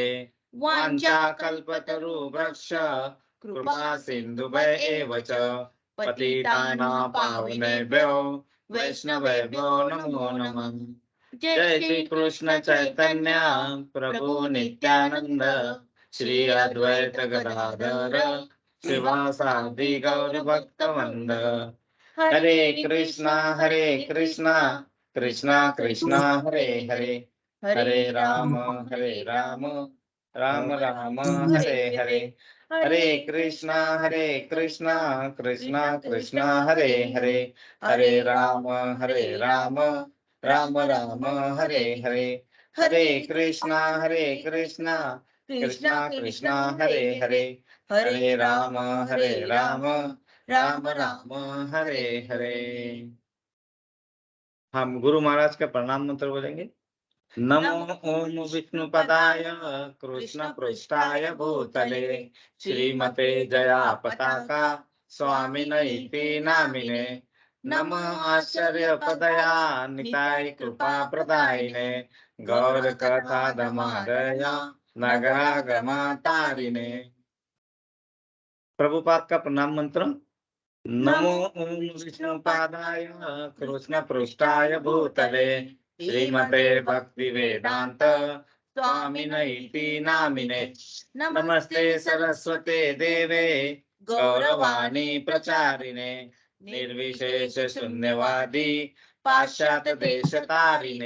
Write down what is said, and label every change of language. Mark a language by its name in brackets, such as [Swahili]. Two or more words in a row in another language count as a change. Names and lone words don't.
[Sanskrit] वाञ्छाकल्पतरुभ्यश्च कृपा सिन्धुभ्य एव च पतितानां पावनेभ्यो वैष्णवेभ्यो नमो नमः। जय श्री कृष्ण चैतन्य प्रभु नित्यानंद श्री अद्वैत गदाधर श्रीवासादि गौर भक्तवृंद। हरे कृष्णा कृष्णा कृष्णा हरे हरे हरे राम राम राम हरे हरे। हरे कृष्णा कृष्णा कृष्णा हरे हरे हरे राम राम राम हरे हरे। हरे कृष्णा कृष्णा कृष्णा हरे हरे हरे राम राम राम हरे हरे। [Hindi] हम गुरु महाराज का प्रणाम मंत्र बोलेंगे। [Sanskrit] नमो ओम विष्णुपदाय कृष्ण पृष्ठाय भूतले श्रीमते जया पताका स्वामिनैति नामिने। नमः आश्चर्यपदया निताय कृपा प्रदायिने गौर कथा दमादया नगरागमा तारिणे। [Hindi] प्रभुपाद का प्रणाम मंत्र। [Sanskrit] नमो ओम विष्णुपादाय कृष्ण पृष्ठाय भूतले श्रीमते भक्ति वेदांत स्वामिनैति नामिने। नमस्ते सरस्वते देवे गौरवाणी प्रचारिणे निर्विशेष शून्यवादी पाश्चात्य देश तारिणे।